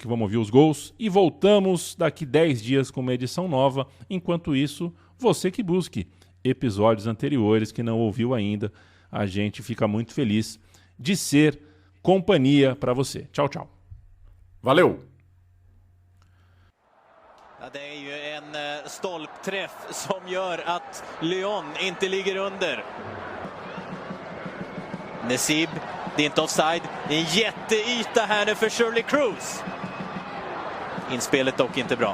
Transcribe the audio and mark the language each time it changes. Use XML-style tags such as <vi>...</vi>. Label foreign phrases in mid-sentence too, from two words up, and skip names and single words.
<pt>Vamos ouvir os gols e voltamos daqui 10 dias com uma edição nova. Enquanto isso, você que busque episódios anteriores que não ouviu ainda, a gente fica muito feliz de ser companhia para você. Tchau, tchau. Valeu!</pt> <sv>Ja, det är ju en stolpträff som gör att Lyon inte ligger under. Nesib, det är inte offside. Det är en jätteyta här nu för Shirley Cruz. Inspelet dock inte bra.</sv>